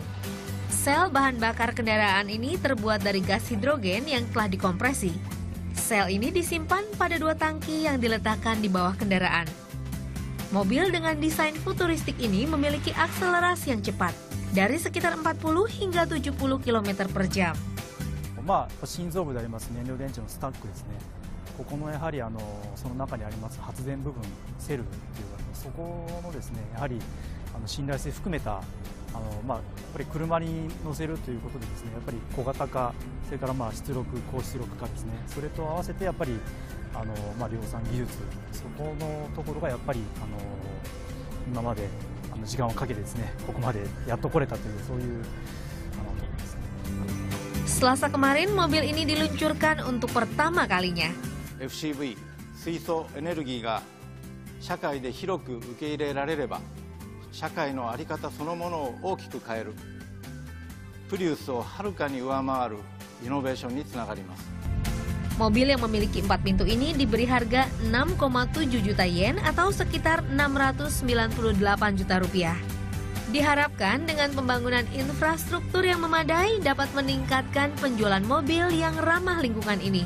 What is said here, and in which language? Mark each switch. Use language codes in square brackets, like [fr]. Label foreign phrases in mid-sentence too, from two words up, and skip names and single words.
[id] Sel bahan bakar kendaraan ini terbuat dari gas hidrogen yang telah dikompresi. Sel ini disimpan pada dua tangki yang diletakkan di bawah kendaraan. Mobil dengan desain futuristik ini memiliki akselerasi yang cepat, dari sekitar 40 hingga 70 km per jam. [ja] 心臓部であります燃料電池のスタックですね。ここのやはりその中にあります発電部分セルっていうそこのですねやはり信頼性含めたやっぱり車に乗せるということでですねやっぱり小型化それから出力高出力化ですねそれと合わせてやっぱり量産技術そこのところがやっぱり今まで時間をかけてですねここまでやっと来れたというそういうところですね。 [id] Selasa kemarin, mobil ini diluncurkan untuk pertama kalinya. [ja] FCV 水素エネルギーが社会で広く受け入れられれば、社会の在り方そのものを大きく変える、プリウスをはるかに上回るイノベーションにつながります。 [id] Mobil yang memiliki 4 pintu ini diberi harga 6,7 juta yen atau sekitar 698 juta rupiah. Diharapkan dengan pembangunan infrastruktur yang memadai dapat meningkatkan penjualan mobil yang ramah lingkungan ini.